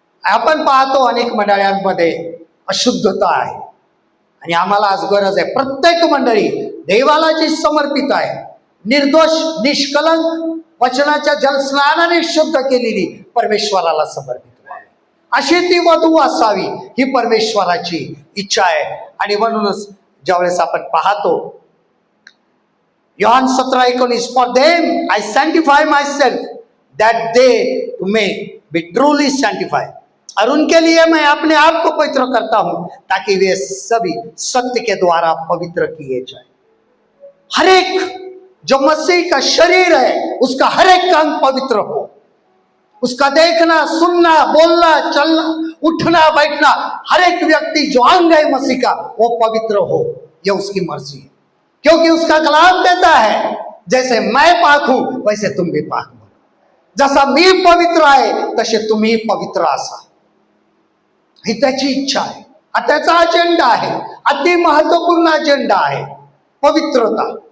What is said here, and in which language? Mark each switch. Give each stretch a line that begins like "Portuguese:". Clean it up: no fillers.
Marathi: आपण पाहतो अनेक मंडळांमध्ये अशुद्धता आहे आणि आम्हाला आज गरज आहे प्रत्येक मंडळी देवाला जी समर्पित आहे, निर्दोष निष्कलंक वचनाच्या जलस्नानाने शुद्ध केलेली, परमेश्वराला समर्पित व्हावी, अशी ती वधू असावी, ही परमेश्वराची इच्छा आहे. आणि म्हणूनच ज्यावेळेस आपण पाहतो Yohan 17:19,
English: for them I sanctify myself that they may be truly sanctify,
Hindi: और उनके लिए मैं अपने आप को पवित्र करता हूं ताकि वे सभी सत्य के द्वारा पवित्र किए जाए. हर एक जो मसीह का शरीर है उसका हर एक अंग पवित्र हो, उसका देखना, सुनना, बोलना, चलना, उठना, बैठना, हर एक व्यक्ति जो अंग है मसीह का वो पवित्र हो, ये उसकी मर्जी है. क्योंकि उसका कलाम कहता है जैसे मैं पाक हूं वैसे तुम भी पाक बनो,
Marathi: जसा मी पवित्र आहे तसे तुम्ही पवित्र असा, ही त्याची इच्छा आहे. त्याचा अजेंडा आहे, अति महत्वपूर्ण अजेंडा आहे पवित्रता.